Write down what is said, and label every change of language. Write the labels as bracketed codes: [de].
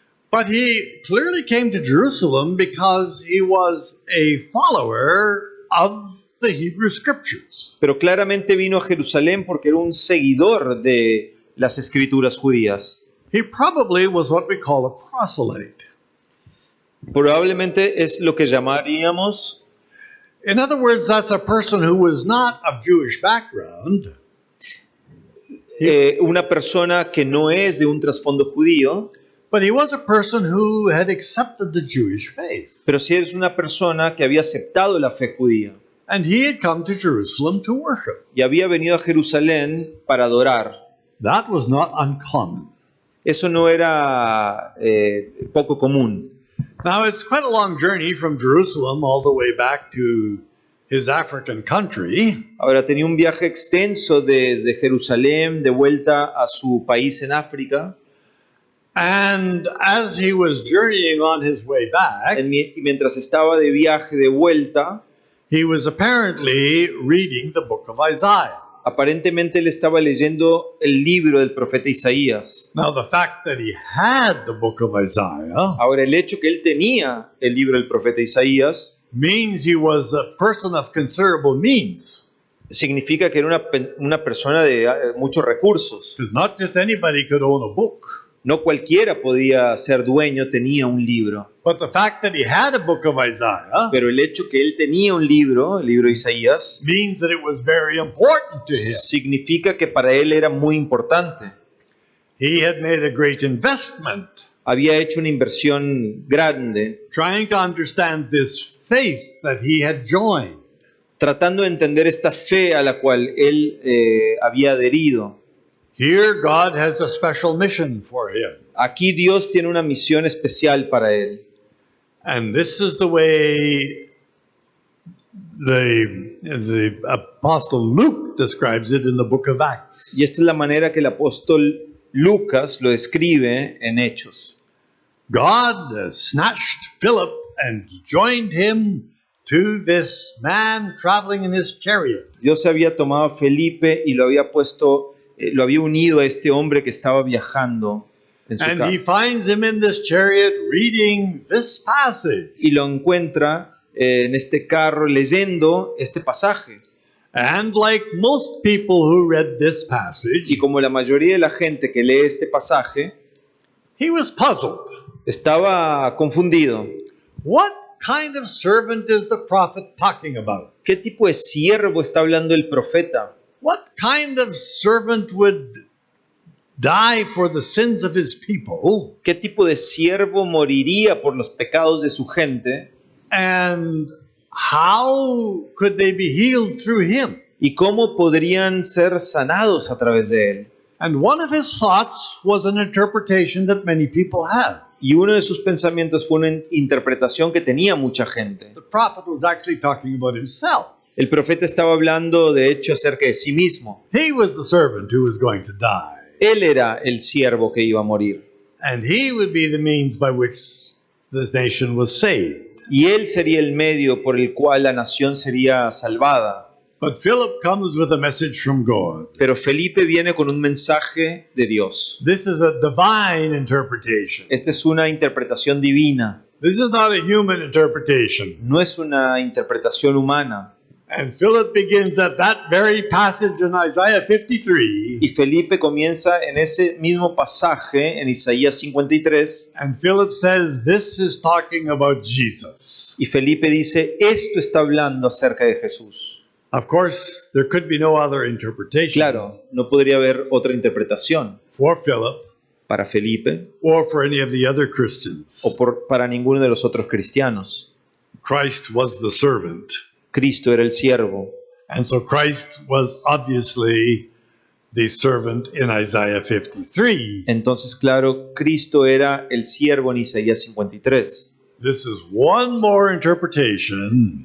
[en] But he clearly came to Jerusalem because he was a follower of the Hebrew Scriptures. [es] pero claramente vino a Jerusalén porque era un seguidor de las escrituras judías. [en] He probably was what we call a proselyte. [es] Probablemente es lo que llamaríamos, [en] In other words, that's a person who was not of Jewish background, [es] una persona que no es de un trasfondo judío, [en] but he was a person who had accepted the Jewish faith. [es] pero sí es una persona que había aceptado la fe judía [en] And he had come to Jerusalem to worship. [es] y había venido a Jerusalén para adorar. [en] That was not uncommon. [es] Eso no era poco común. [en] Now, it's quite a long journey from Jerusalem all the way back to his African country. [es] Ahora tenía un viaje extenso desde Jerusalén de vuelta a su país en África. [en] And as he was journeying on his way back, [es] Y mientras estaba de viaje de vuelta, [en] he was apparently reading the book of Isaiah. [es] aparentemente él estaba leyendo el libro del profeta Isaías. [en] Now, the fact that he had the book of Isaiah [es] Ahora el hecho que él tenía el libro del profeta Isaías [en] means he was a person of considerable means. [es] significa que era una persona de muchos recursos. [en] Because not just anybody could own a book. [es] No cualquiera podía ser dueño, tenía un libro. [en] But the fact that he had a book of Isaiah [es] Pero el hecho que él tenía un libro, el libro de Isaías, [en] means that it was very important to him. [es] significa que para él era muy importante. [en] He had made a great investment [es] Había hecho una inversión grande [en] trying to understand this faith that he had joined. [es] tratando de entender esta fe a la cual él había adherido. [en] Here, God has a special mission for him. [es] Aquí Dios tiene una misión especial para él. [en] And this is the way the Apostle Luke describes it in the book of Acts. [es] Y esta es la manera que el apóstol Lucas lo describe en Hechos. [en] God snatched Philip and joined him to this man traveling in his chariot. [es] Dios había tomado a Felipe y lo había puesto, lo había unido a este hombre que estaba viajando en su [en] And [es] carro. [en] he finds him in this chariot reading this passage. [es] Y lo encuentra en este carro leyendo este pasaje. [en] And like most people who read this passage, [es] Y como la mayoría de la gente que lee este pasaje, [en] he was puzzled. [es] estaba confundido. [en] What kind of servant is the prophet talking about? [es] ¿Qué tipo de siervo está hablando el profeta? [en] What kind of servant would die for the sins of his people? [es] ¿Qué tipo de siervo moriría por los pecados de su gente? [en] And how could they be healed through him? [es] ¿Y cómo podrían ser sanados a través de él? [en] And one of his thoughts was an interpretation that many people have. [es] Y uno de sus pensamientos fue una interpretación que tenía mucha gente. [en] The prophet was actually talking about himself. [es] El profeta estaba hablando, de hecho, acerca de sí mismo. [en] He was the servant who was going to die. [es] Él era el siervo que iba a morir. [en] And he would be the means by which this nation was saved. [es] Y él sería el medio por el cual la nación sería salvada. [en] But Philip comes with a message from God. [es] Pero Felipe viene con un mensaje de Dios. [en] This is a divine interpretation. [es] Esta es una interpretación divina, [en] This is not a human interpretation. [es] no es una interpretación humana. [en] And Philip begins at that very passage in Isaiah 53. [es] Y Felipe comienza en ese mismo pasaje en Isaías 53. [en] And Philip says, this is talking about Jesus. [es] Y Felipe dice, esto está hablando acerca de Jesús. [en] Of course, there could be no other interpretation [es] Claro, no podría haber otra interpretación [en] for Philip [es] para Felipe [en] or for any of the other Christians. [es] o para ninguno de los otros cristianos. [en] Christ was the servant. [es] Cristo era el siervo. [en] And so Christ was obviously the servant in Isaiah 53. [es] Entonces, claro, Cristo era el siervo en Isaías 53. [en] This is one more interpretation